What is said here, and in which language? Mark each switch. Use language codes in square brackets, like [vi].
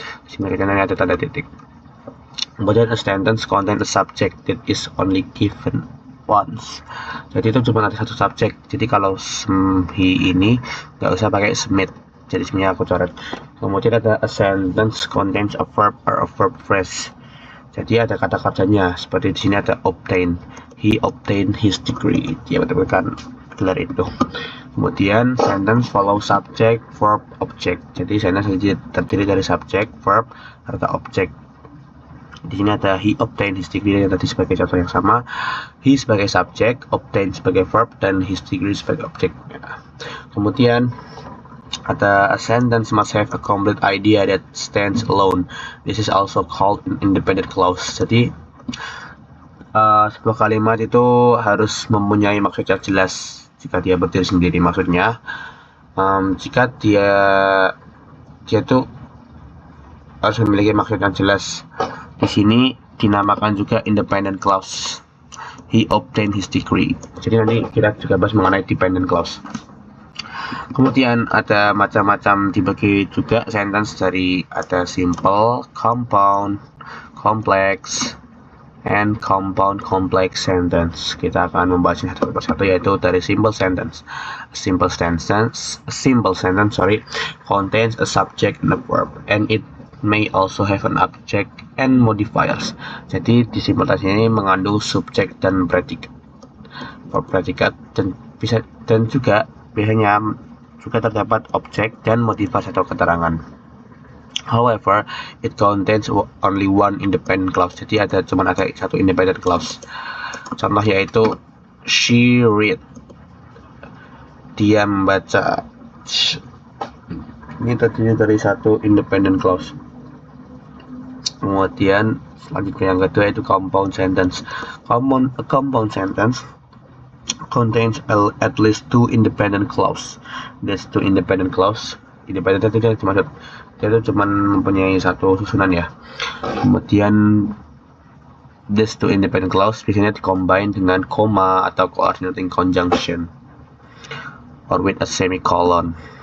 [id] Di sini ada tanda titik. Kemudian [en] a sentence contains a subject that is only given once. [id] Jadi itu cuma ada satu subjek. Jadi kalau he ini nggak usah pakai Smith. Jadi sebenarnya aku coret. Kemudian ada [en] a sentence contains a verb or a verb phrase. [id] Jadi ada kata kerjanya. Seperti di sini ada obtain. [en] He obtained his degree. [id] Dia mendapatkan gelar itu. Kemudian [en] sentence follow subject, verb, object. [id] Jadi sentence terdiri dari subject, verb, serta object. Di sini ada [en] he obtained his degree [id] yang tadi sebagai contoh yang sama. He sebagai subjek, obtained sebagai verb, dan his degree sebagai objek. Kemudian ada [en] a sentence must have a complete idea that stands alone. This is also called an independent clause. [id] Jadi sebuah kalimat itu harus mempunyai maksud yang jelas jika dia berdiri sendiri. Maksudnya jika dia tuh harus memiliki maksud yang jelas. Di sini dinamakan juga independent clause. [en] He obtained his degree. [id] Jadi nanti kita juga bahas mengenai dependent clause. Kemudian ada macam-macam, dibagi juga sentence dari ada simple, compound, complex, and compound complex sentence. Kita akan membahasnya satu persatu, yaitu dari simple sentence. [en] A simple sentence contains a subject and a verb, and it may also have an object and modifiers. [id] Jadi di simple tense ini mengandung subjek dan predikat, dan juga biasanya juga terdapat objek dan modifier atau keterangan. [en] However, it contains only one independent clause. [id] Jadi ada satu independent clause. Contoh yaitu [en] she read, [id] dia membaca. Ini terdiri dari satu independent clause. Kemudian selanjutnya yang kedua itu compound sentence. [en] A compound sentence contains at least two independent clause. There's two independent clause. [id] Independent itu dia itu cuma mempunyai satu susunan ya. [en] Kemudian these two independent clause [id] biasanya dikombine dengan koma atau [en] coordinating conjunction or with a semicolon.